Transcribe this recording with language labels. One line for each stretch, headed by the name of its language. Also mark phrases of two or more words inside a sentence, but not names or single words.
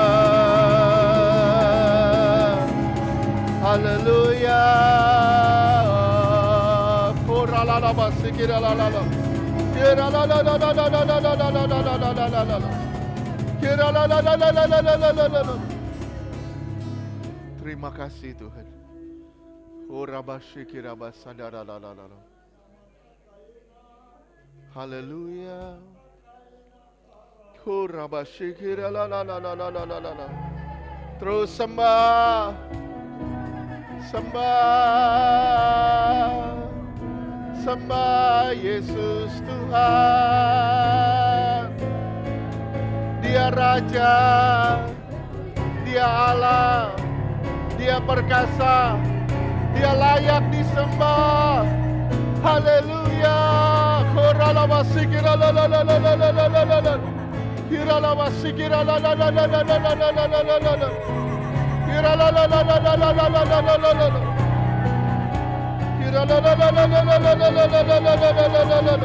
Indonesian: Haleluya. Koralalalabasi kiralalala. Kiralalalalalalalalalala. Terima kasih Tuhan. Orabashi kirabasandaralalalala. Haleluya. Orabashi kiralalalalalalala. Terus sembah. Sembah. Sembah Yesus Tuhan. Dia Raja, Dia Allah, Dia perkasa, Dia layak disembah. Haleluya. Koralabasi kiralalalalalalala. Kiralabasi kiralalalalalalala. Kiralalalalalalala. Kiralalalalalalala.